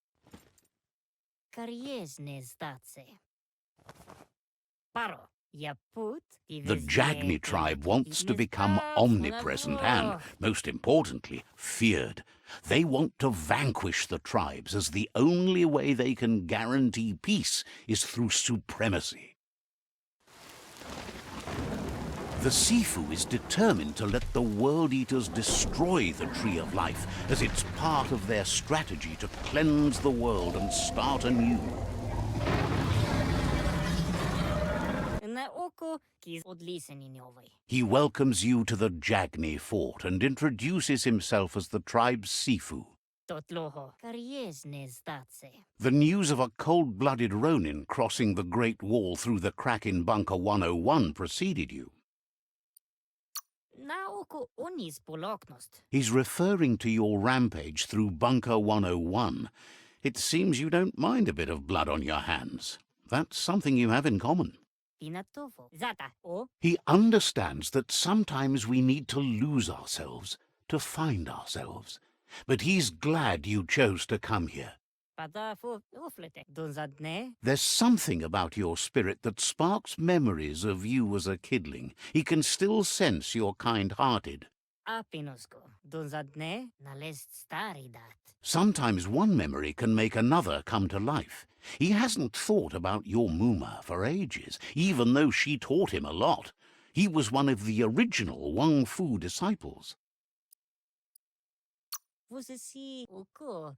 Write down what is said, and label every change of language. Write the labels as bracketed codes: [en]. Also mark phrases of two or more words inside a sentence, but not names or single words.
[en] Karieżne zdace. Paro, ja put i The Jagni tribe wants to become omnipresent and, most importantly, feared. They want to vanquish the tribes, as the only way they can guarantee peace is through supremacy. The Sifu is determined to let the World Eaters destroy the Tree of Life, as it's part of their strategy to cleanse the world and start anew. Na oko kis odliseni novej. He welcomes you to the Jagni fort and introduces himself as the tribe's Sifu. Totloho. Karies ne zdace. The news of a cold-blooded Ronin crossing the Great Wall through the crack in Bunker 101 preceded you. Na oko onis poloknost. He's referring to your rampage through Bunker 101. It seems you don't mind a bit of blood on your hands. That's something you have in common. Pinatovo. Zata. O. He understands that sometimes we need to lose ourselves to find ourselves. But he's glad you chose to come here. Pada fu uflete. Donzadne. There's something about your spirit that sparks memories of you as a kidling. He can still sense you're kind-hearted. Apinosko. Donzadne. Nalest stari dat. Sometimes one memory can make another come to life. He hasn't thought about your Muma for ages, even though she taught him a lot. He was one of the original Wang Fu disciples. Vusesi oko.